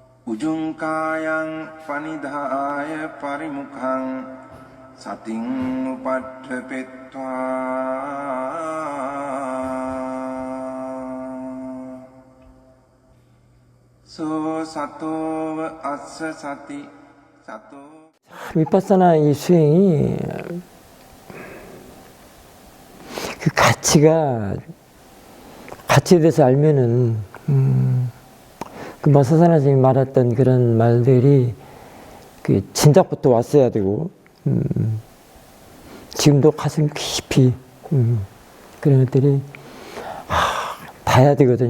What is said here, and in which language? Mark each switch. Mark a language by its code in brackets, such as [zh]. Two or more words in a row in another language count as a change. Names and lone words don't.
[pi] උජුංකායං පනිදාය පරිමුඛං සතින් උපට්ඨපෙත්වා සෝ සතෝව අස්ස සති සතෝ [ko] විපස්ස나 이 수행이 그 가치에 대해서 알면은 그 마사사나 선생님이 말했던 그런 말들이 그 진작부터 왔어야 되고 지금도 가슴 깊이 그런 것들이 닿아야 되거든요.